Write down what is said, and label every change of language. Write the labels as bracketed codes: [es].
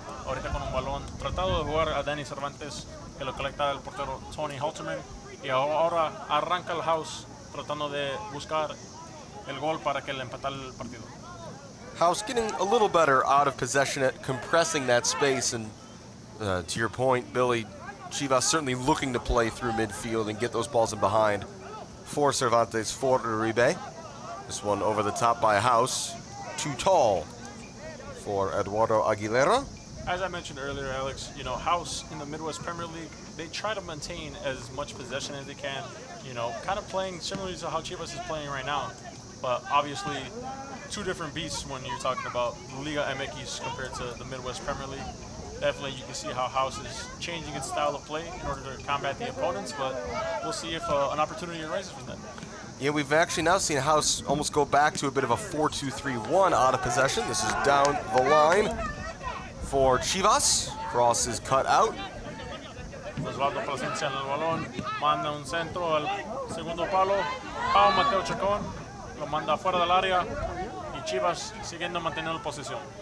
[es] Ahorita con un balón, tratado de jugar a Dani Cervantes, que lo colecta el portero Tony Halterman, y ahora arranca el House tratando de buscar el gol para que le empatara el partido. [en] House getting a little better out of possession at compressing that space, and to your point, Billy, Chivas certainly looking to play through midfield and get those balls in behind. For Cervantes, for Uribe. This one over the top by House. Too tall for Eduardo Aguilera. As I mentioned earlier, Alex, House in the Midwest Premier League, they try to maintain as much possession as they can, kind of playing similarly to how Chivas is playing right now. But obviously, two different beasts when you're talking about Liga MX compared to the Midwest Premier League. Definitely you can see how House is changing its style of play in order to combat the opponents, but we'll see if an opportunity arises from that. Yeah, we've actually now seen House almost go back to a bit of a 4-2-3-1 out of possession. This is down the line for Chivas. Cross is cut out. [es] Osvaldo presencia en el balón, manda un centro al segundo palo. Pau Mateo Chacón lo manda fuera del área y Chivas siguiendo manteniendo posición.